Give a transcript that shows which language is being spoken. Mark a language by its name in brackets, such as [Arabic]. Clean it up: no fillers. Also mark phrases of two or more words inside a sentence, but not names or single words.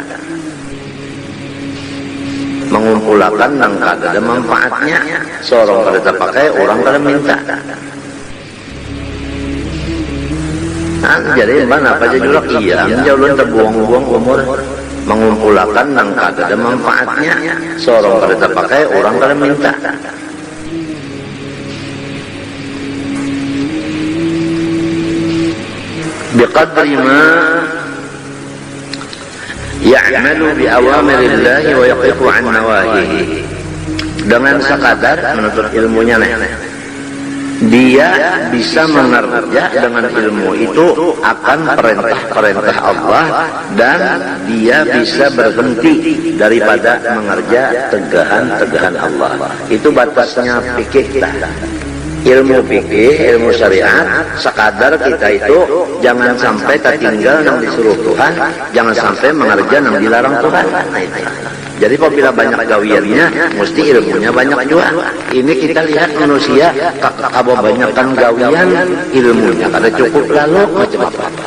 [Banjar] mengumpulkan nang kada ada manfaatnya seorang kada terpakai orang kada minta jadi mana apa aja juga iya jauh terbuang-buang umur mengumpulkan nang kada ada manfaatnya seorang kada terpakai orang kada minta [Arabic] بقدر ما يعمل بأوامر الله ويقف عن نواهيه [Banjar] dengan sekadar menuntut ilmunya dia bisa mengerja dengan ilmu itu akan perintah-perintah Allah dan dia bisa berhenti daripada mengerja tegahan-tegahan Allah itu batasnya fikih ilmu fikih, ilmu syariat sekadar kita itu jangan sampai tertinggal yang disuruh Tuhan jangan sampai mengerja yang dilarang Tuhan jadi apabila banyak gawiannya mesti ilmunya banyak juga ini kita lihat manusia kalau banyakkan gawian ilmunya kada cukup lalu macam apa